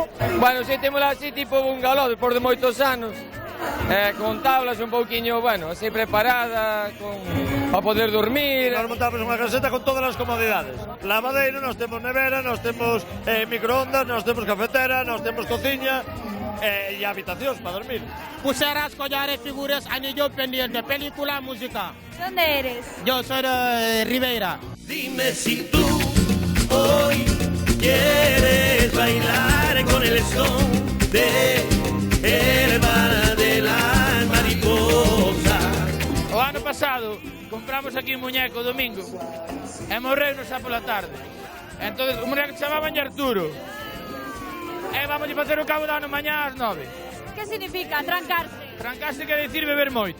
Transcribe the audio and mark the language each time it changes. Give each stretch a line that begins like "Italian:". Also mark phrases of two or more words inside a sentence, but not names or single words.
Galician: Bueno, si temos así tipo bungalow por de moitos anos. Con tablas un pouquiño, bueno, así preparada, para poder dormir. Nos montamos unha caseta con todas as comodidades. Lavadeiro, nos temos nevera, nos temos microondas, nos temos cafetera, nos temos cociña e habitacións para dormir.
Spanish: Pulseras, collares, figuras, anillo pendiente, película, música. ¿Dónde eres? Yo soy de Ribeira. Dime si tú hoy quieres bailar con el son de el bar de las mariposas.
Galician: O ano pasado compramos aquí un muñeco domingo e morreu xa pola tarde. Entón, o muñeco se chamaba Arturo. E vamos a facer o cabo de ano mañá ás 9. Que significa trancarse? Trancarse quer dicir beber moito.